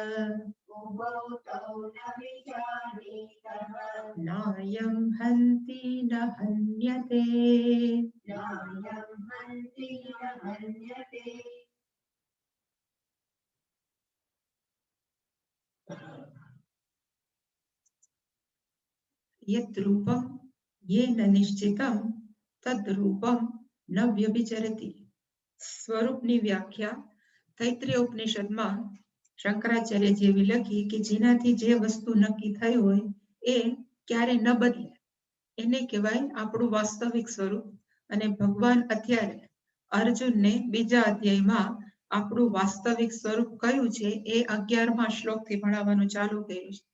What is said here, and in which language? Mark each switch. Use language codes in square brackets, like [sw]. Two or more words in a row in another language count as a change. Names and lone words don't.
[sa] नायं हन्ति न हन्यते यत् रूपं येन निश्चितं तद् रूपं न व्यभिचरति। [gu] સ્વરૂપની વ્યાખ્યા તૈત્રીય ઉપનિષદમાં શંકરાચાર્યજીએ લખી કે જેનાથી જે વસ્તુ નક્કી થઈ હોય એ ક્યારે ન બદલે એને કહેવાય આપણું વાસ્તવિક સ્વરૂપ. અને ભગવાન અત્યારે અર્જુનને બીજા અધ્યાયમાં આપણું વાસ્તવિક સ્વરૂપ કયું છે એ 11મા શ્લોકથી ભણાવવાનું ચાલુ કર્યું છે.